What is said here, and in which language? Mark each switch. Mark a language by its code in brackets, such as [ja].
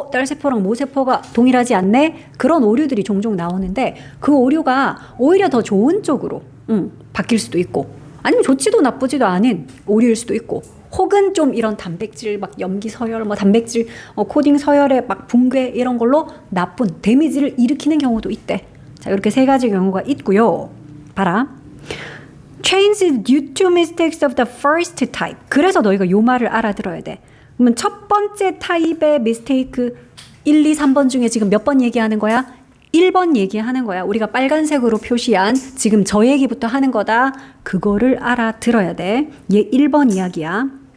[ko] 딸세포랑 모세포가 동일하지 않네? 그런 오류들이 종종 나오는데 그 오류가 오히려 더 좋은 쪽으로 바뀔 수도 있고 아니면 좋지도 나쁘지도 않은 오류일 수도 있고 혹은 좀 이런 단백질 막 염기 서열 뭐 단백질 코딩 서열의 막 붕괴 이런 걸로 나쁜 데미지를 일으키는 경우도 있대. 자, 이렇게 세 가지 경우가 있고요. 봐라. [en] Change due to mistakes of the first type. [ko] 그래서 너희가 요 말을 알아들어야 돼. 그러면 첫 번째 타입의 미스테이크 1, 2, 3번 중에 지금 몇 번 얘기하는 거야? 1번 얘기하는 거야. 우리가 빨간색으로 표시한 지금 저 얘기부터 하는 거다. 그거를 알아들어야 돼. 얘 1번 이야기야.